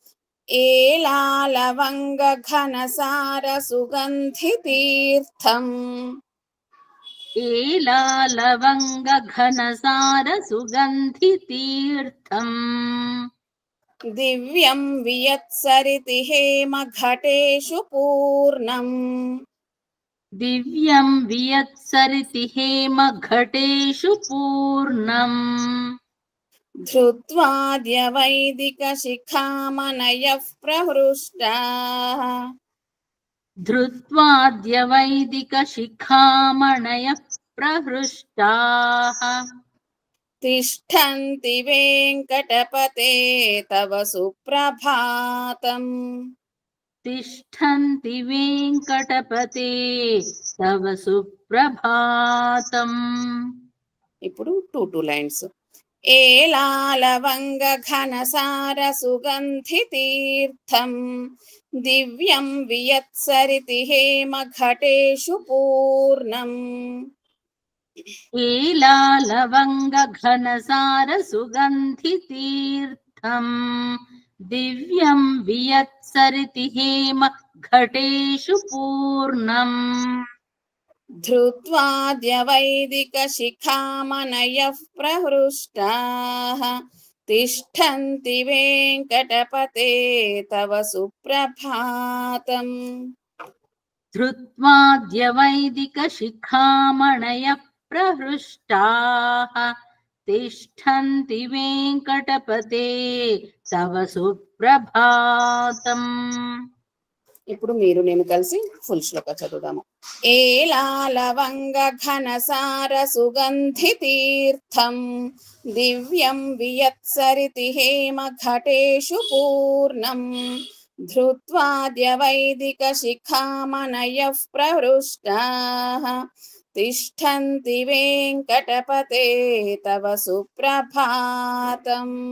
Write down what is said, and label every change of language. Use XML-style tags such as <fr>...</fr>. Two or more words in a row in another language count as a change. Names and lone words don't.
<sa>ఏలాలవంగ ఘనసార సుగంధి తీర్థం, ఏలాలవంగ ఘనసార సుగంధి తీర్థం దివ్యం వియత్సరితి హేమ ఘటేషు పూర్ణం, दिव्यं वियत्सरिति हेमघटेषु पूर्णम् धृत्वाद्यवैदिकशिखामणयः प्रहृष्टाः धृत्वाद्यवैदिकशिखामणयः प्रहृष्टाः तिष्ठन्ति वेङ्कटपते तव सुप्रभातम् तिष्ठन्ति वेङ्कटपते तव सुप्रभातम् ఇప్పుడు</sa> <en>two lines</en> <sa>ఏలాలవంగ ఘనసార సుగంధి తీర్థం దివ్యం వియత్సరితి హేమ ఘటేషు పూర్ణం एलालवङ्गघनसारसुगन्धितीर्थम् दिव्यं वियत्सरिति हेम घटेषु पूर्णम् धृत्वाद्यवैदिकशिखामणयः प्रहृष्टाः तिष्ठन्ति वेङ्कटपते तव सुप्रभातम् धृत्वाद्यवैदिकशिखामणयः प्रहृष्टाः तिष्ठन्ति वेङ्कटपते तव सुप्रभातम्</sa> <te>ఇప్పుడు మీరు నేను కలిసి ఫుల్ శ్లోక చదువుదాము</te> <sa>ఏలాలవంగ ఘనసార సుగంధి తీర్థం దివ్యం వియత్సరితి హేమ ఘటేషు పూర్ణం ధృత్వాద్యవైదిక శిఖామణయః ప్రహృష్టాః తిష్టంతి వెంకటపతే తవ సుప్రభాతం.</sa>